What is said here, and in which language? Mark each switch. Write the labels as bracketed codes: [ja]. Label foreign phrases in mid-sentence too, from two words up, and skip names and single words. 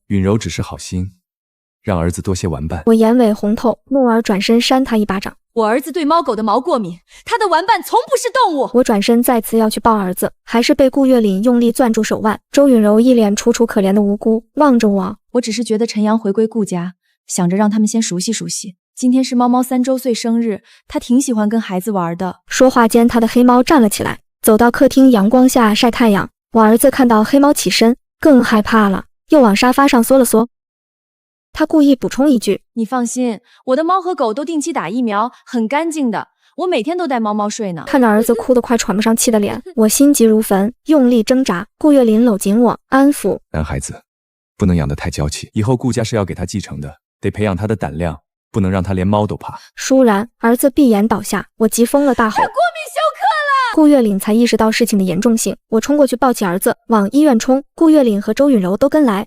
[zh] 允柔只是好心，讓兒子多些玩伴。我眼尾紅透，怒而轉身扇他一巴掌。我兒子對貓狗的毛過敏，他的玩伴從不是動物。我轉身再次要去抱兒子，還是被顧月嶺用力攥住手腕。周允柔一臉楚楚可憐的無辜望着我。我只是覺得陳陽回歸顧家，想着讓他們先熟悉熟悉。今天是猫猫3周岁生日，他挺喜歡跟孩子玩的。說話間，他的黑貓站了起来，走到客廳陽光下曬太陽。我兒子看到黑貓起身，更害怕了，又往沙发上縮了縮。他故意補充一句：“ 你放心，我的貓和狗都定期打疫苗，很乾淨的。我每天都带猫猫睡呢。” 看着兒子哭得快喘不上氣的臉，我心急如焚，用力掙扎。顧月林摟緊我，安撫：“ 男孩子不能養得太嬌氣，以後顧家是要給他繼承的，得培養他的膽量，不能讓他連貓都怕。” 倏然，兒子閉眼倒下，我急瘋了，大吼：“ 过敏休克了！” 顧月嶺才意識到事情的嚴重性，我衝過去抱起兒子往醫院衝，顧月嶺和周允柔都跟來。